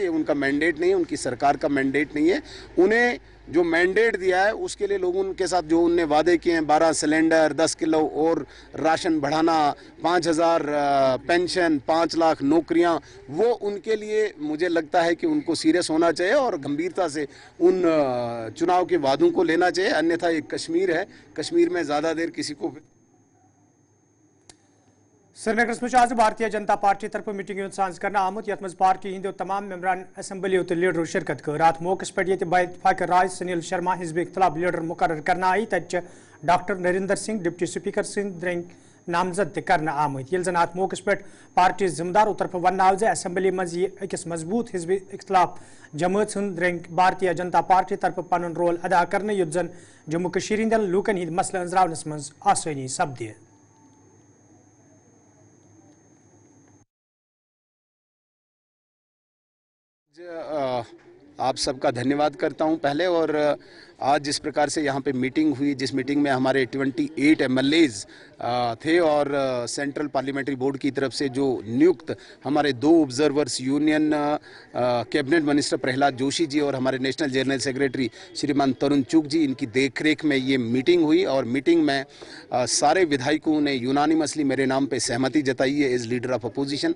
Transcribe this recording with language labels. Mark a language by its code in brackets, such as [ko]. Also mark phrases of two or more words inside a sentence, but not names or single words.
[hi] ये उनका मैंडेट नहीं है, उनकी सरकार का मैंडेट नहीं है। उन्हें जो मैंडेट दिया है उसके लिए लोगों के साथ जो उनने वादे किए हैं, 12 सिलेंडर, 10 किलो और राशन बढ़ाना, 5000 पेंशन, 5 लाख नौकरियां, वो उनके लिए मुझे लगता है कि उनको सीरियस होना चाहिए और गंभीरता से उन चुनाव के वादों को लेना चाहिए। अन्यथा ये कश्मीर है, कश्मीर में ज़्यादा देर किसी को [ks] श्रीनगर में आज भारतीय जनता पार्टी तरफ मीटिंग सांस करना आमुत यथ मज पार्टी हिंदो तमाम मेम्बरान असम्बली तो लीडर शिरकत कर रात मौके पे इतफाक राय सुनील शर्मा हिजब इख्तलाफ लीडर मुकर्रर करना आई तच डॉक्टर नरिंदर सिंह [en] deputy speaker [ks] सिंह रंग नामजद करना आमुत ये जन अत मौके पे पार्टी जिम्मेदारों तरफ वन आव असम्बली मज अकिस मजबूत हिजब इख्तलाफ जमात हंद रंग भारतीय जनता पार्टी तरफ पन रोल अदा करने युद्ध जन जम्मू कश्मीर हंदन लूकन हिंद मसले अंजरावनस मज आसानी सपद। [hi] आप सबका धन्यवाद करता हूं पहले, और आज जिस प्रकार से यहाँ पे मीटिंग हुई, जिस मीटिंग में हमारे 28 MLAs थे और [en] central parliamentary board [hi] की तरफ से जो नियुक्त हमारे 2 ऑब्जर्वर्स [en] union cabinet minister [hi] प्रहलाद जोशी जी और हमारे [en] national general secretary [hi] श्रीमान तरुण चुग जी, इनकी देखरेख में ये मीटिंग हुई और मीटिंग में सारे विधायकों ने यूनानिमसली मेरे नाम पे सहमति जताई है [en] as leader of opposition.